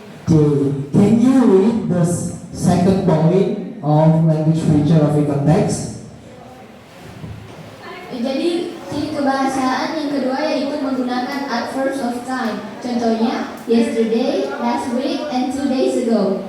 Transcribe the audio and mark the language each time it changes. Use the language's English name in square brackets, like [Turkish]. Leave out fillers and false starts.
[English] Can you read the second point of language feature of recount text? [Indonesian] Jadi ciri kebahasaan yang kedua yaitu menggunakan adverbs of time. Contohnya [English] yesterday, last week, and 2 days ago.